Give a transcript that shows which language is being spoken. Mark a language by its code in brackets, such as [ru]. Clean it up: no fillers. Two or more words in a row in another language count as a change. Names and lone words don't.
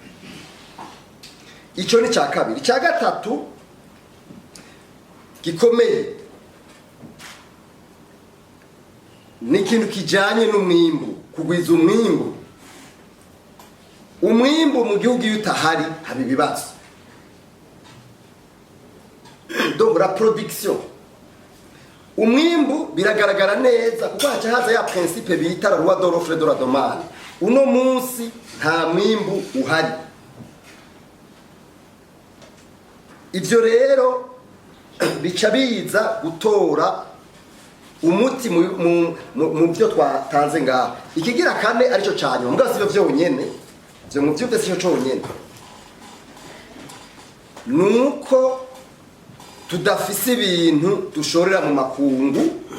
[rn] Ico ni ca kabiri. Ca gatatu gikomeye ni ikintu kijanye n'umwimbu, kugwiza umwimbu. Umwimbu mu gihugu iyo utahari haba ibibazo. [fr] Donc la production, [rn] umwimbu biragaragara neza kuko haca haza ya principe bita [fr] la loi de l'offre et de la demande. [rn] Uno munsi nta mwimbu uhari. Ivyo rero bica biza gutora umuti mu byo twatanze ngaho. Ikigira kane arico cyane, mbwa sivyo vyonyene, byo mu byo byose cyonyene, nuko tudafise ibintu dushorera mu makungu.